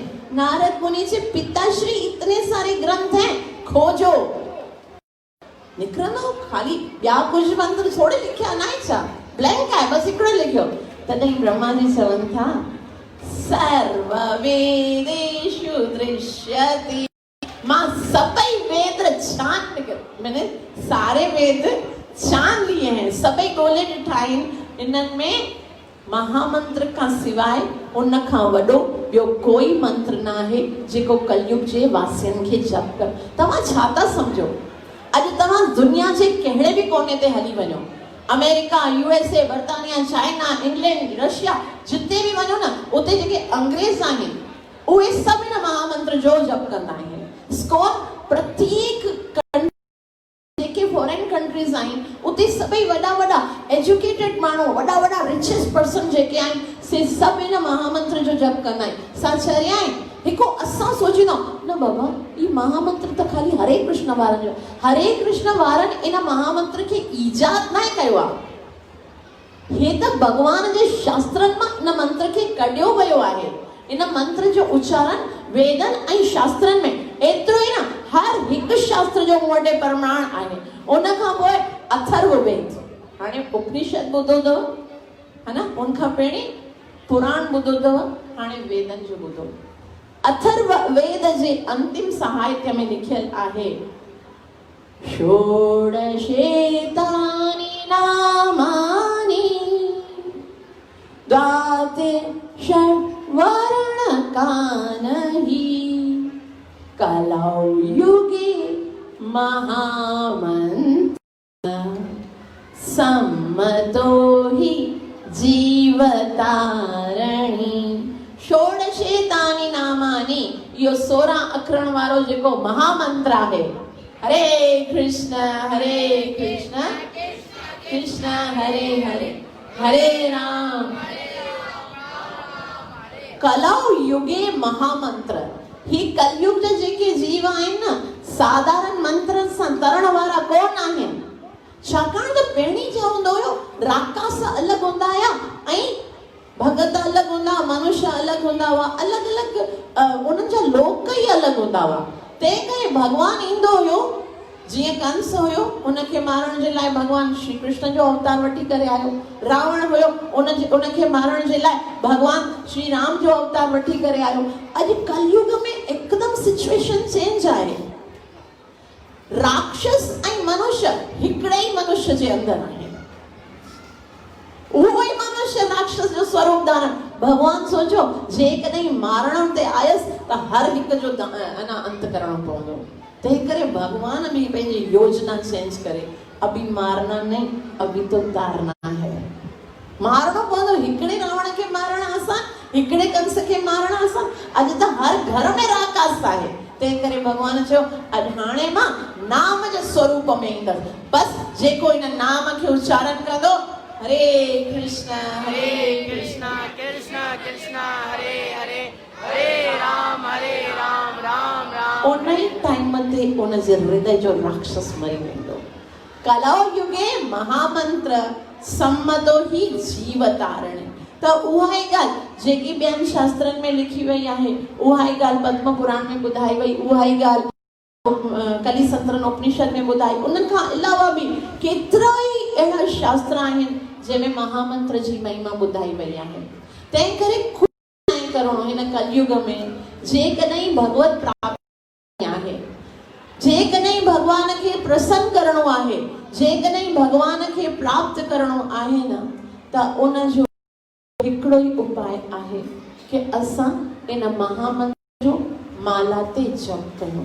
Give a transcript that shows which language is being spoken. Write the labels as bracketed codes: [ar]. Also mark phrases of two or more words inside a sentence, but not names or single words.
[hi] नारद मुनि जे पिताश्री, इतने सारे ग्रंथ हैं, खोजो, [sd] निकिरंदो। खाली ॿिया कुझु मंत्र थोड़े लिखिया न आहे छा? ब्लैंक आहे, बसि हिकिड़ो लिखियो। तॾहिं ब्रह्मा जी चवनि था, [sa] सर्ववेदेषु दृश्यति। [sd] मां सभई वेद छान निकल, [hi] मैंने सारे वेद छान लिए हैं, [sd] सभई ॻोल्हे ॾिठा आहिनि। इन्हनि में महामंत्र खां सिवाय उन खां वॾो ॿियो कोई मंत्र न आहे जेको कलयुग जे वासियुनि खे जप कर। तव्हां छा था सम्झो? अॼु तव्हां दुनिया जे कहिड़े बि कोने ते हली वञो, अमेरिका, USA, बर्तानिया, चाइना, इंग्लैंड, रशिया, जिते बि वञो न, उते जेके अंग्रेज आहिनि उहे सभु हिन महामंत्र जो जप कंदा आहिनि। स्कोर प्रत्येक जेके [en] foreign countries [sd] आहिनि, उते सभई वॾा एजुकेटेड माण्हू, वॾा [en] richest person [sd] जेके आहिनि, से सभु हिन महामंत्र जो जप कंदा आहिनि। सा चरिया आहिनि। हिकु असां सोचींदा न बाबा, ई महामंत्र त खाली हरे कृष्ण वारनि जो। हरे कृष्ण वारनि इन महामंत्र खे ईजाद न कयो आहे, हे त भगवान जे शास्त्रनि मां इन मंत्र खे कढियो वियो आहे। इन मंत्र जो उच्चारण वेदन ऐं शास्त्रनि में, एतिरो ई न, हर हिकु शास्त्र जो मूं वटि प्रमाण आहे। उन खां पोइ अथर्ववेद, हाणे उपनिषद ॿुधो अथव, है न? उनखां पहिरीं पुराण ॿुधो अथव, हाणे वेदन जो ॿुधो। अथर्ववेद जे अंतिम साहित्य में लिखियल आहे, [sa] षोडशेतानि नामानि द्वाते षड्वर्णकानि कलौ युगे महामन्त्र सम्मतो हि जीवतारणी। षोडशेतानि नामानि, [sd] इहो 16 अखरनि वारो जेको महामंत्र आहे। [sa] हरे कृष्ण कृष्ण हरे हरे, हरे राम। कलौ युगे महामंत्र, [sd] ही कलयुग जा जेके जीव आहिनि न, साधारण मंत्रनि सां तरण वारा कोन आहिनि। छाकाणि त पहिरीं छा हूंदो हुयो, राकास अलॻि हूंदा हुया ऐं भगत अलग हूंदा, मनुष्य अलग हूंदा हुआ, अलग अलग उन्हनि जा लोक ई अलग हूंदा हुआ। तंहिं करे भगवान ईंदो हुयो, जीअं कंस हुयो उनखे मारण जे लाइ भगवान श्री कृष्ण जो अवतार वठी करे आयो। रावण हुयो उनखे मारण जे लाइ भगवान श्री राम जो अवतार वठी करे आयो। अॼु कलयुग में एकदम [en] situation change [sd] आहे। राक्षस ऐं मनुष्य हिकिड़े ई मनुष्य जे अंदर आहे। उहो ई मनुष्य राक्षस जो स्वरूप धारण। भगवान सोचो जेकॾहिं मारण ते आयसि त हर हिक जो अंत करणो पवंदो। तंहिं करे भगवान भी पंहिंजी योजना चेंज करे, [hi] अभी मारना नहीं, अभी तो तारना है। [sd] मारणो पवंदो। हिकिड़े रावण खे मारण आसान, हिकिड़े कंस खे मारण आसान। अॼु त हर घर में राकास आहे। तंहिं करे भगवान चयो अॼु हाणे मां नाम जे स्वरूप में ईंदसि। बसि जेको इन नाम खे उच्चारण कंदो, [sa] हरे कृष्ण कृष्ण कृष्ण हरे हरे, हरे राम राम राम। [sd] उन ई टाइम ते उन जे हृदय जो राक्षस मरी वेंदो। [sa] कलौ युगे महामंत्र सम्मतो ही जीव तारणे। [sd] त उहा ई ॻाल्हि जेकी ॿियनि शास्त्रनि में लिखी वई आहे, उहा ई ॻाल्हि पद्म पुराण में ॿुधाई वई, उहा ई ॻाल्हि कलिसंतरन उपनिषद में ॿुधाई। उन्हनि खां अलावा बि केतिरा ई अहिड़ा शास्त्र आहिनि जंहिंमें महामंत्र जी महिमा ॿुधाई वई आहे। तंहिं करे ख़ुशि करणो हिन कलयुग में। जेकॾहिं भगवत प्राप्ति आहे, जेकॾहिं भगवान खे प्रसन्न करणो आहे, जेकॾहिं भगवान खे प्राप्त करणो आहे न, त उन जो हिकिड़ो ई उपाय आहे कि असां इन महामंत्र जो माला ते जप कयूं।